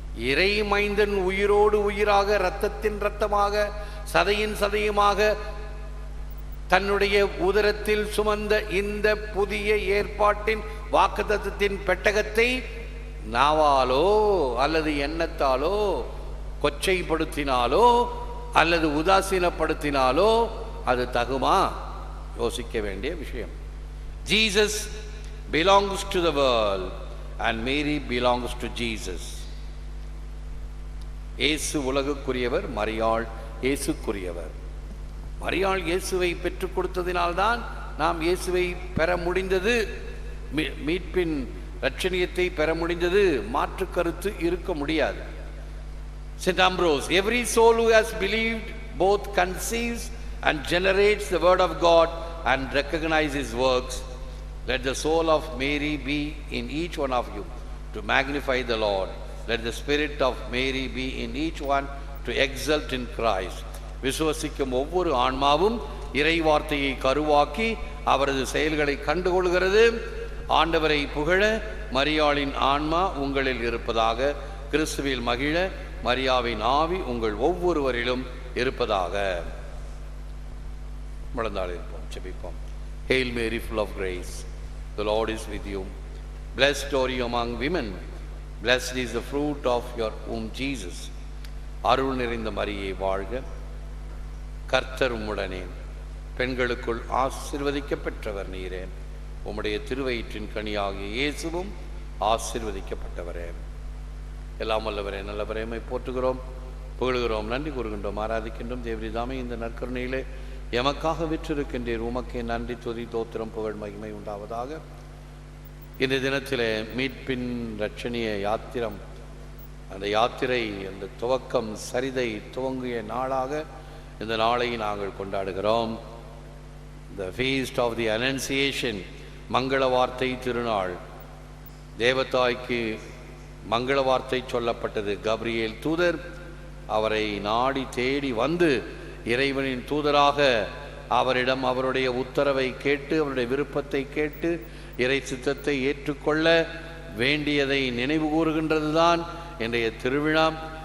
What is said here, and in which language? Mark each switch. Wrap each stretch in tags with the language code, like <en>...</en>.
<ta>இறை மைந்தன் உயிரோடு உயிராக, இரத்தத்தின் இரத்தமாக, சதையின் சதையுமாக தன்னுடைய உதரத்தில் சுமந்த இந்த புதிய ஏற்பாட்டின் வாக்குத்தத்தத்தின் பெட்டகத்தை நாவாலோ அல்லது எண்ணத்தாலோ கொச்சைப்படுத்தினாலோ அல்லது உதாசீனப்படுத்தினாலோ அது தகுமா? யோசிக்க வேண்டிய விஷயம்.</ta> <en>Jesus belongs to the world and Mary belongs to Jesus.</en> <ta>இயேசு உலகுக்குரியவர், மரியாள் இயேசுக்குரியவர். மரியாள் இயேசுவை பெற்றுக் கொடுத்ததினால்தான் நாம் இயேசுவை பெற முடிந்தது, மீட்பின் இரட்சணியத்தை பெற முடிந்தது. மாற்று கருத்து இருக்க முடியாது. St.</ta> <en>Ambrose, every soul who has believed both conceives and generates the word of God and recognizes his works. Let the soul of Mary be in each one of you to magnify the Lord. Let the spirit of Mary be in each one to exult in Christ.</en> <ta>விசுவசிக்கும் ஒவ்வொரு ஆன்மாவும் இறை வார்த்தையை கருவாக்கி அவரது செயல்களை கண்டுகொள்கிறது. ஆண்டவரை புகழ மரியாளின் ஆன்மா உங்களில் இருப்பதாக, கிறிஸ்துவில் மகிழ மரியாவின் ஆவி உங்கள் ஒவ்வொருவரிலும் இருப்பதாக. முழந்தாள் இருப்போம், ஜெபிப்போம்.</ta> <en>Hail Mary, full of grace, the Lord is with you. Blessed are you among women, blessed is the fruit of your womb, Jesus.</en> <ta>அருள் நிறைந்த மரியே வாழ்க, கர்த்தர் உம்முடனே, பெண்களுக்குள் ஆசீர்வதிக்கப்பட்டவர் நீரே. உம்முடைய திருவயிற்றின் கனியாகிய இயேசுவும் ஆசீர்வதிக்கப்பட்டவரே. எல்லாம் வல்லவரே, நல்லவரே, உம்மை போற்றுகிறோம், புகழுகிறோம், நன்றி கூறுகின்றோம், ஆராதிக்கின்றோம். தேவரிதாமே இந்த நற்கருணையிலே எமக்காக விற்றிருக்கின்றீர். உமக்கே நன்றி, துதி, தோத்திரம், புகழ், மகிமை உண்டாவதாக. இந்த தினத்திலே மீட்பின் இரட்சணிய யாத்திரம், அந்த யாத்திரை, அந்த துவக்கம், சரிதை துவங்கிய நாளாக இந்த நாளை நாங்கள் கொண்டாடுகிறோம்.</ta> <en>The feast of the Annunciation,</en> <ta>மங்கள வார்த்தை திருநாள். தேவதாய்க்கு மங்கள வார்த்தை சொல்லப்பட்டது. கப்ரியேல் தூதர் அவரை நாடி தேடி வந்து இறைவனின் தூதராக அவரிடம் அவருடைய உத்தரவை கேட்டு, அவருடைய விருப்பத்தை கேட்டு, இறை சித்தத்தை ஏற்றுக்கொள்ள வேண்டியதை நினைவு கூறுகின்றது தான் இன்றைய திருவிழா.</ta>